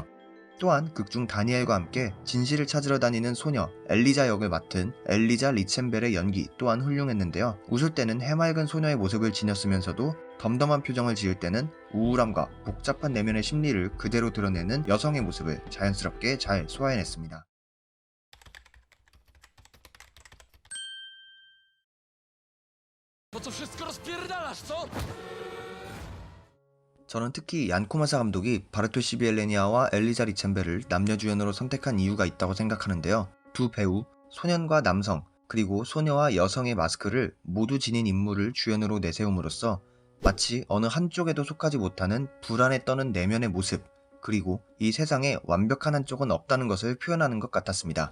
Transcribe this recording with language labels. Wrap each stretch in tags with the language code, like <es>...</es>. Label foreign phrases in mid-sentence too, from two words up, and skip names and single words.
<ko>또한 극중 다니엘과 함께 진실을 찾으러 다니는 소녀 엘리자 역을 맡은 엘리자 리첸벨의 연기 또한 훌륭했는데요. 웃을 때는 해맑은 소녀의 모습을 지녔으면서도 덤덤한 표정을 지을 때는 우울함과 복잡한 내면의 심리를 그대로 드러내는 여성의 모습을 자연스럽게 잘 소화해냈습니다.</ko> <pl>Po co wszystko rozpierdalasz, co?</pl> <ko>저는 특히 얀 코마사 감독이 바르토시 비엘레니아와 엘리자 리첸벨을 남녀 주연으로 선택한 이유가 있다고 생각하는데요. 두 배우, 소년과 남성, 그리고 소녀와 여성의 마스크를 모두 지닌 인물을 주연으로 내세움으로써 마치 어느 한쪽에도 속하지 못하는 불안에 떠는 내면의 모습, 그리고 이 세상에 완벽한 한쪽은 없다는 것을 표현하는 것 같았습니다.</ko>